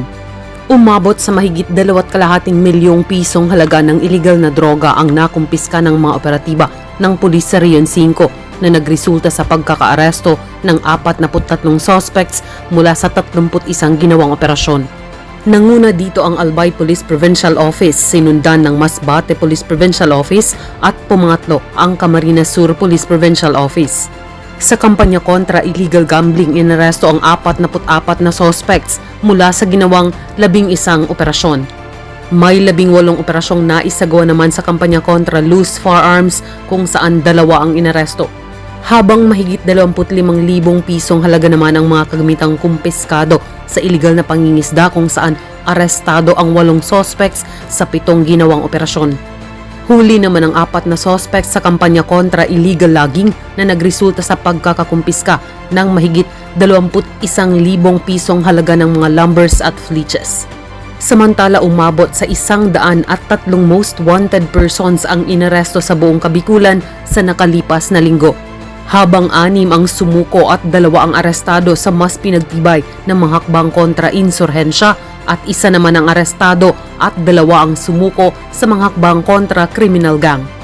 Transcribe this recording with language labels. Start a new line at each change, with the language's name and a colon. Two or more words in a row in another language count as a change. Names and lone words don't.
Filipino: Umabot sa mahigit 2.5 milyong pisong halaga ng iligal na droga ang nakumpiska ng mga operatiba ng pulis sa Rion 5 na nagresulta sa pagkakaaresto ng 43 suspects mula sa 31 ginawang operasyon. Nanguna dito ang Albay Police Provincial Office, sinundan ng Masbate Police Provincial Office at pumangatlo ang Camarines Sur Police Provincial Office. Sa kampanya kontra
English: illegal gambling,
Filipino: inaresto ang 44 na suspects mula sa ginawang 11 operasyon. May 18 operasyong naisagawa naman sa kampanya kontra
English: loose firearms
Filipino: kung saan 2 ang inaresto. Habang mahigit 25,000 pisong halaga naman ang mga kagamitang kumpiskado sa iligal na pangingisda kung saan arestado ang 8 suspects sa 7 ginawang operasyon. Huli naman ang 4 na suspects sa kampanya kontra
English: illegal logging
Filipino: na nagresulta sa pagkakakumpiska ng mahigit 21,000 pisong halaga ng mga lumbers at fleeches. Samantala umabot sa 103
English: most wanted persons
Filipino: ang inaresto sa buong Kabikulan sa nakalipas na linggo. Habang 6 ang sumuko at 2 ang arestado sa mas pinagtibay na mga hakbang kontra insurhensya at 1 naman ang arestado at 2 ang sumuko sa mga hakbang kontra
English: criminal gang.